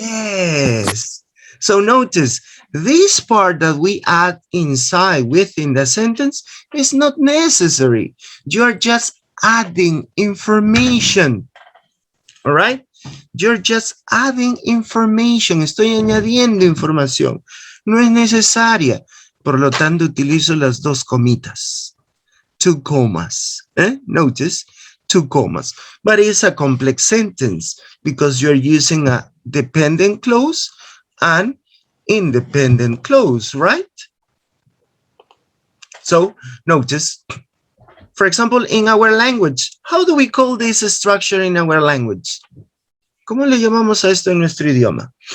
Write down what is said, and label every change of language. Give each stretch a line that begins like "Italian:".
English: Yes. So notice, this part that we add inside within the sentence is not necessary. You're just adding information. All right? You're just adding information.
Spanish: Estoy añadiendo información. No es necesaria. Por lo tanto, utilizo las dos comitas.
English: Two commas. Notice, two commas. But it's a complex sentence because you're using a dependent clause and independent clause, right? So notice, for example, in our language, how do we call this structure in our language?
Spanish: ¿Cómo le llamamos a esto en nuestro idioma?